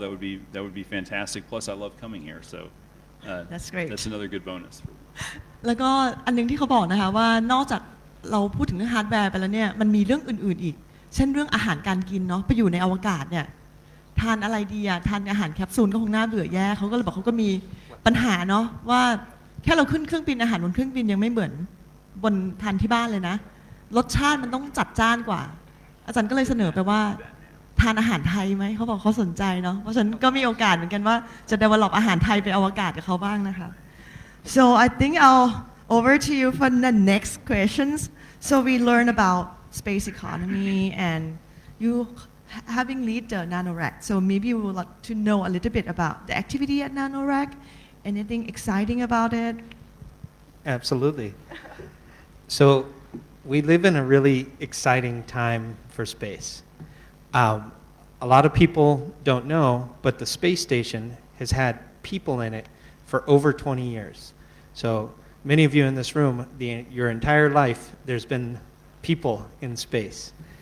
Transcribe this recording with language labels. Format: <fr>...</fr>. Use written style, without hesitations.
<en>That would be fantastic. Plus I love coming here. So that's great. That's another good bonus.</en> <th>แล้วก็อันนึงที่เขาบอกนะคะว่านอกจากเราพูดถึงเรื่องฮาร์ดแวร์ไปแล้วเนี่ยมันมีเรื่องอื่นๆอีกเช่นเรื่องอาหารการกินเนาะไปอยู่ในอวกาศเนี่ยทานอะไรดีอะทานอาหารแคปซูลก็คงน่าเบื่อแย่เขาก็เลยบอกเขาก็มีปัญหาเนาะว่าแค่เราขึ้นเครื่องบินอาหารบนเครื่องบินยังไม่เหมือนบนทานที่บ้านเลยนะรสชาติมันต้องจัดจ้านกว่าอาจารย์ก็เลยเสนอไปว่า ทานอาหารไทยไหมเขาบอกเขาสนใจเนาะเพราะฉะนั้นก็มีโอกาสเหมือนกันว่าจะ develop อาหารไทยไปอวกาศกับเขาบ้างนะคะ</th> <en>so I think I'll over to you for the next questions so we learn about space economy and you having lead the NanoRack so maybe we would like to know a little bit about the activity at NanoRack anything exciting about it Absolutely. So we live in a really exciting time for space. A lot of people don't know, but the space station has had people in it for over 20 years. So many of you in this room, your entire life, there's been people in space.</en>